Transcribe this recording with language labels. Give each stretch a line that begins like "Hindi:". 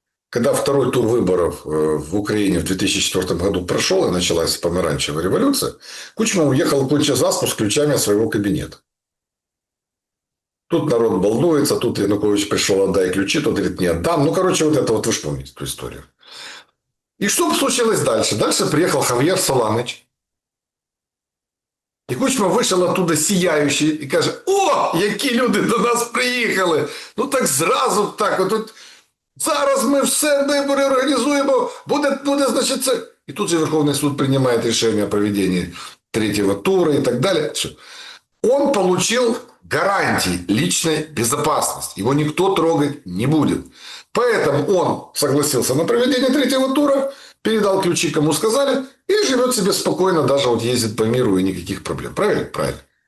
Russian: Когда второй тур выборов в Украине в 2004 году прошел и началась помаранчевая революция, Кучма уехал к Луначезаску с ключами от своего кабинета. Тут народ волнуется, тут Янукович пришел, отдай ключи, тот говорит, не отдам. Ну, короче, вот это вот вы же помните эту историю. И что случилось дальше? Дальше приехал Хавьер Соланыч.
Ukrainian: І Кучма вийшов оттуда сияючий і каже, о, які люди до нас приїхали. Ну так зразу так, от зараз ми все вибори організуємо, буде, значить, це. І тут же Верховний суд приймає рішення
Russian: о проведении 3-го тура и так далее. Все. Он получил гарантии личной безопасности. Его никто трогать не будет. Поэтому он согласился на проведение 3-го тура, передал ключи, кому сказали, и живет себе спокойно, даже вот ездит по миру и никаких проблем. Правильно? Правильно.